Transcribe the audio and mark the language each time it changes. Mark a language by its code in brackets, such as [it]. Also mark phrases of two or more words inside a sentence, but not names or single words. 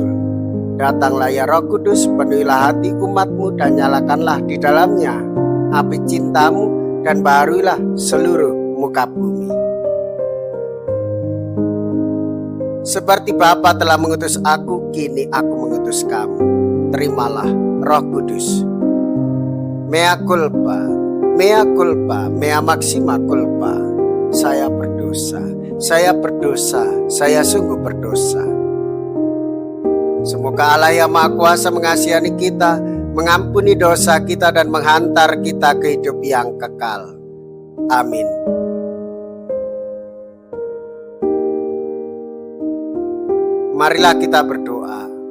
[id] Datanglah ya Roh Kudus, penuhilah hati umatmu dan nyalakanlah di dalamnya api cintamu dan baharuilah seluruh muka bumi. Seperti Bapa telah mengutus aku, kini aku mengutus kamu. Terimalah Roh Kudus. [la] Mea culpa, mea culpa, mea maxima culpa. [id] Saya berdosa, saya berdosa, saya sungguh berdosa. Semoga Allah yang Maha Kuasa mengasihani kita, mengampuni dosa kita dan menghantar kita ke hidup yang kekal. Amin. Marilah kita berdoa.